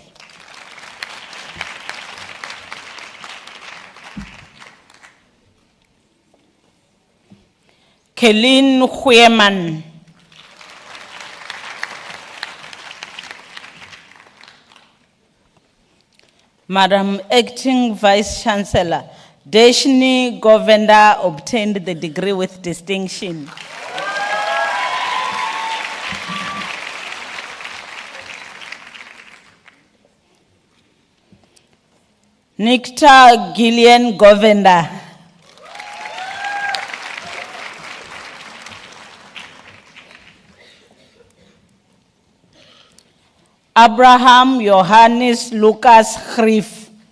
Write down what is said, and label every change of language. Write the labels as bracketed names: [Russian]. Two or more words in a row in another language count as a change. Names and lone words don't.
[English] Kelin Hueman. Madam Acting Vice Chancellor, Deshni Govender obtained the degree with distinction. Nikta Gillian Govender. Abraham Johannes Lucas Grief.